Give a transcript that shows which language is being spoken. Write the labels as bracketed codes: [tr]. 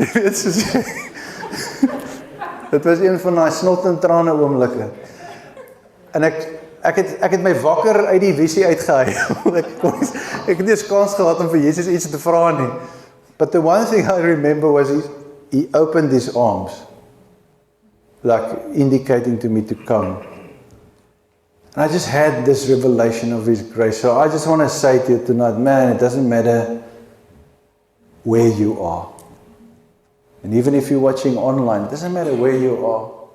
[af] Dit was een van daai snot en trane oomblikke. En ek het my wakker uit die visie uitgehuil. Ek het nie eens kans gehad om vir Jesus iets te vra nie. [en] But the one thing I remember was he opened his arms, like indicating to me to come. And I just had this revelation of his grace. So I just want to say to you tonight, man, it doesn't matter where you are. And even if you're watching online, it doesn't matter where you are.